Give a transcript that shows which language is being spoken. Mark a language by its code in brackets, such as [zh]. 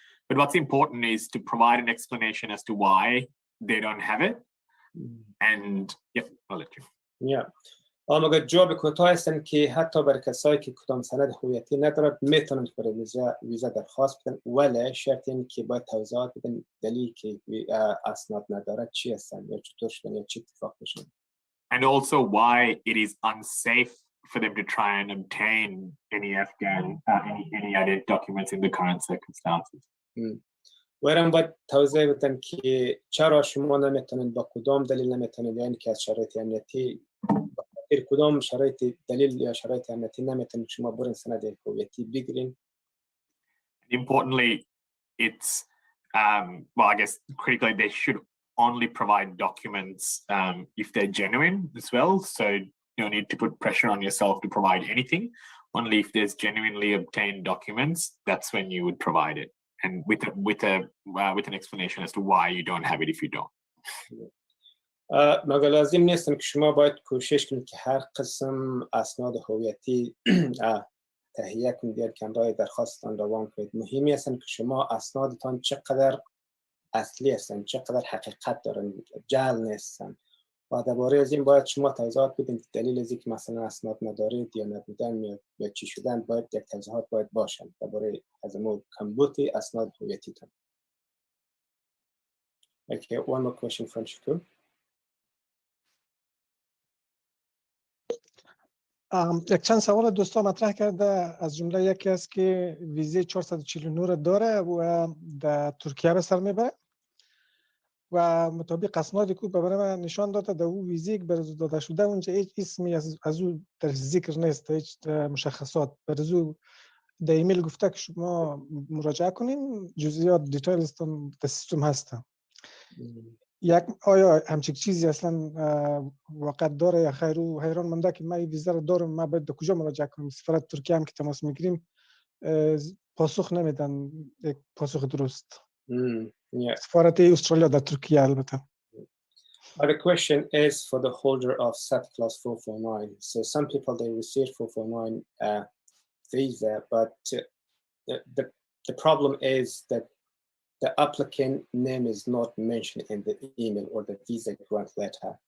[en] But what's important is to provide an explanation as to why they don't have it. And yep, I'll let you. Yeah. [fa] مگر جواب کوتاه هستن که حتی برای کسایی که کدام سند هویتی ندارد میتونن برای ویزا درخواست بدن، ولی شرط این که باید توضیحات بدن دلیلی که اسناد ندارد چی هستن یا چطور شدن یا چی اتفاق بشن. [en] And also why it is unsafe for them to try and obtain any Afghan any identity documents in the current circumstances. [fa] ورم باید توضیح بدن که چرا شما نمیتونن با کدام دلیل نمیتونن، یعنی که از شرایط امنیتی کدام شرایط دلیل یا شرایط امنیتی نمیتونید شما برین سند هویتی بگیرین. [en] Importantly, it's well, I guess critically they should only provide documents if they're genuine as well. So you don't need to put pressure on yourself to provide anything. Only if there's genuinely obtained documents, that's when you would provide it, and with an explanation as to why you don't have it if you don't. [fa] مگر لازم نیستن که شما باید کوشش کنید که هر قسم اسناد هویتی تهیه کنید که برای درخواستتان روان کنید. مهمی هستن که شما اسنادتان چقدر اصلی هستن، چقدر حقیقت دارن، جعل نیستن. و درباره از این باید شما توضیحات بدین که دلیل از اینکه مثلا اسناد ندارید یا نبودن یا چی شدن باید یک توضیحات باید باشن درباره از کمبود اسناد هویتیتان. Okay, one more question from Shakur. یک چند سوال دوستان مطرح کرده، از جمله یکی است که ویزه 449 را داره و در ترکیه به سر میبره و مطابق اسنادی که برای من نشان داده در او ویزه که برای داده شده اونجا هیچ اسمی از او در ذکر نیست، هیچ مشخصات. برای او در ایمیل گفته که شما مراجعه کنین، جزئیات دیتیلز در سیستم هستن. یک آیا همچین چیزی اصلا واقع داره یا خیر؟ و حیران مونده که من ویزا رو دارم، من باید به کجا مراجعه کنم؟ سفارت ترکیه هم که تماس میگیریم پاسخ نمیدن یک پاسخ درست. سفارت استرالیا در ترکیه البته. [en] The question is for the holder of SAT class 449. So some people they receive 449 visa, but the problem is that the applicant name is not mentioned in the email or the visa grant letter.